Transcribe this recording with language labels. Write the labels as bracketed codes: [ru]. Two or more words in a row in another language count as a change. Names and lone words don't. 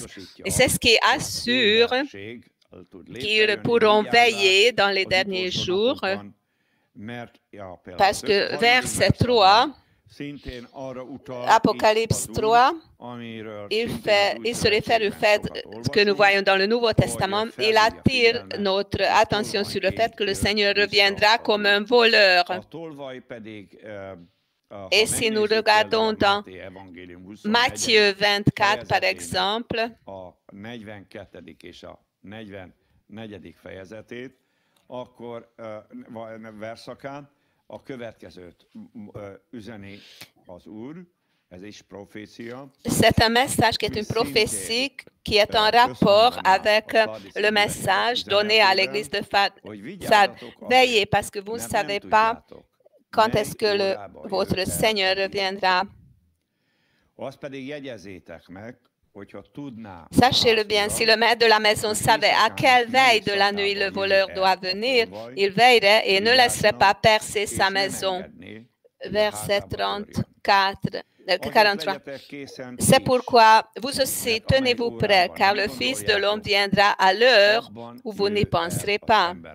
[fr] Et c'est ce qui assure qu'ils pourront veiller dans les derniers jours, parce que verset 3, Apocalypse 3, il se réfère au fait que nous voyons dans le Nouveau Testament. Il attire notre attention sur le fait que le Seigneur reviendra comme un voleur. Et si nous regardons dans Matthieu 24, par exemple, [hu] a következőt üzeni az Úr, ez is profécia. [fr] C'est un message qui est une prophétie qui est en rapport avec le message donné à l'église de Sardes. Veillez parce que vous ne savez pas quand est-ce que votre Seigneur reviendra. [hu] Azt pedig jegyezzétek meg, [fr] sachez-le bien, si le maître de la maison savait à quelle veille de la nuit le voleur doit venir, il veillerait et ne laisserait pas percer sa maison. Verset 43. C'est pourquoi vous aussi tenez-vous prêts, car le Fils de l'homme viendra à l'heure où vous n'y penserez pas.